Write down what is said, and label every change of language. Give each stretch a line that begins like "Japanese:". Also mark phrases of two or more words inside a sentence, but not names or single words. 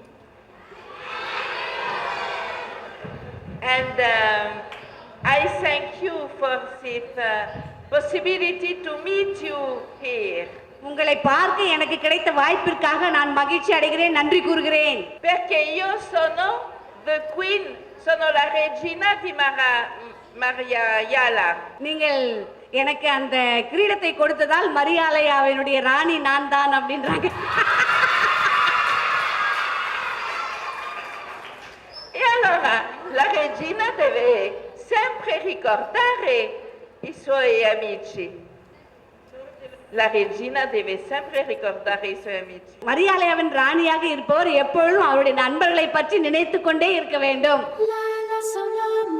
English: And I thank you for this possibility to meet you here.
Tamil: உங்களை பார்க்க எனக்கு கிடைத்த வாய்ப்பிற்காக நான் மகிழ்ச்சி அடைகிறேன், நன்றி கூறுகிறேன்.
Italian: Perché io sono
English: the queen,
Italian: sono la regina di Mariala.
Tamil: நீங்கள் எனக்கு அந்த கிரீடத்தை கொடுத்ததால் மரியாதையாவினுடைய ராணி நான் தான் அப்படின்றாங்க.
Italian: E allora la regina deve sempre ricordare i suoi amici. La regina deve sempre ricordare i suoi amici.
Tamil: மரியாதையாவின் ராணியாக இருப்பவர் எப்பொழுதும் அவருடைய நண்பர்களை பற்றி நினைத்துக் கொண்டே இருக்க வேண்டும்.